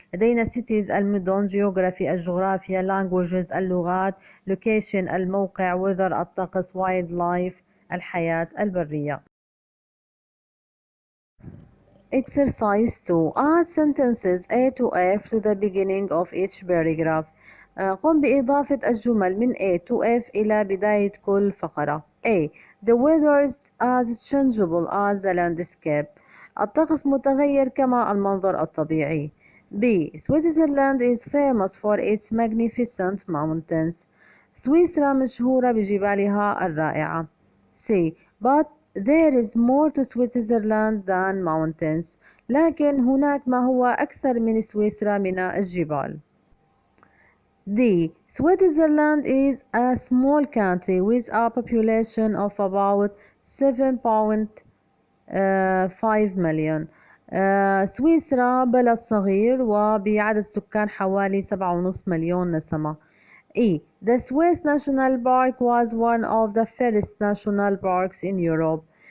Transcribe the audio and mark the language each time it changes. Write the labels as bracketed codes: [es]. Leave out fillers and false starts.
[ar] لدينا cities المدن geography الجغرافيا languages اللغات location الموقع weather الطقس wildlife الحياة البرية. [en] Exercise 2 Add sentences A to F to the beginning of each paragraph. [ar] قم بإضافة الجمل من [en] A to F [ar] إلى بداية كل فقرة. A. [en] The weather is as changeable as the landscape. [ar] الطقس متغير كما المنظر الطبيعي. B. [en] Switzerland is famous for its magnificent mountains. [ar] سويسرا مشهورة بجبالها الرائعة. C. [en] But there is more to Switzerland than mountains. [ar] لكن هناك ما هو أكثر من سويسرا من الجبال. D. [en] Switzerland is a small country with a population of about 7.5 million. [ar] سويسرا بلد صغير وبعدد سكان حوالي 7.5 مليون نسمة. E. [en] The Swiss National Park was one of the first national parks in Europe.